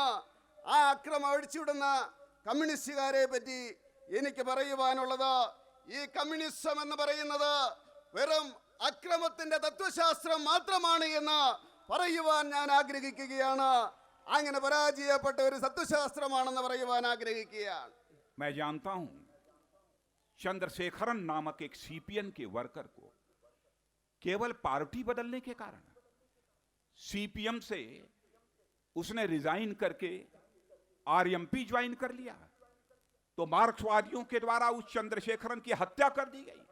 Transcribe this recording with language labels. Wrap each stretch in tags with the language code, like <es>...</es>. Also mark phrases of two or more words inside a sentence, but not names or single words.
<ml>ആ അക്രമം അഴിച്ചുവിടുന്ന കമ്മ്യൂണിസ്റ്റുകാരെ പറ്റി എനിക്ക് പറയുവാനുള്ളത്, ഈ കമ്മ്യൂണിസം എന്ന് പറയുന്നത് വെറും അക്രമത്തിന്റെ തത്വശാസ്ത്രം മാത്രമാണ് എന്ന് പറയുവാൻ ഞാൻ ആഗ്രഹിക്കുകയാണ്. അങ്ങനെ പരാജയപ്പെട്ട ഒരു തത്വശാസ്ത്രമാണെന്ന് പറയുവാൻ ആഗ്രഹിക്കുകയാണ്.</ml> <hi>मैं जानता हूं चंद्रशेखरन नामक एक सीपीएम के वर्कर को केवल पार्टी बदलने के कारण सीपीएम से उसने रिजाइन करके आरएमपी ज्वाइन कर लिया, तो मार्क्सवादियों के द्वारा उस चंद्रशेखरन की हत्या कर दी गई।</hi>